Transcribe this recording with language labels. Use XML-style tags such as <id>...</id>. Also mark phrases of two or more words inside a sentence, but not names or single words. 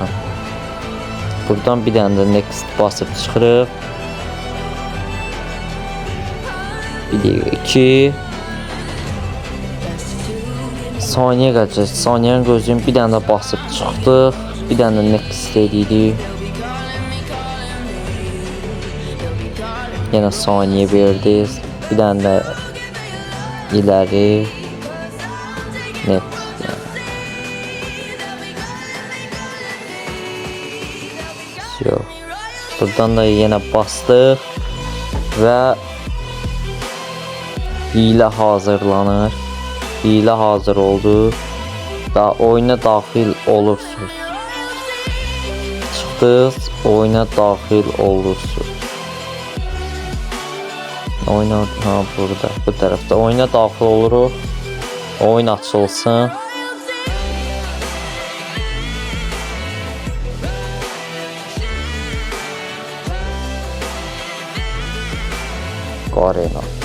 <az>Buradan bir dənə də next basıb çıxırıq. Bir də 2 saniyə qalacaq. Saniyəni gözləyim, bir dənə də basıb çıxdıq. Bir dənə də next edirik.</az> <tr>Yine saniye verdik. Bir tane de ileri. Net. Yok. Buradan da yine bastık ve hile hazırlanır. Hile hazır oldu.</tr> <az>Da oyuna daxil olursunuz. Çıxdınız, oyuna daxil olursunuz. Oyna ha burada, bu tərəfdə oyuna daxil oluruq. Oyun açılsın. Arena.</az>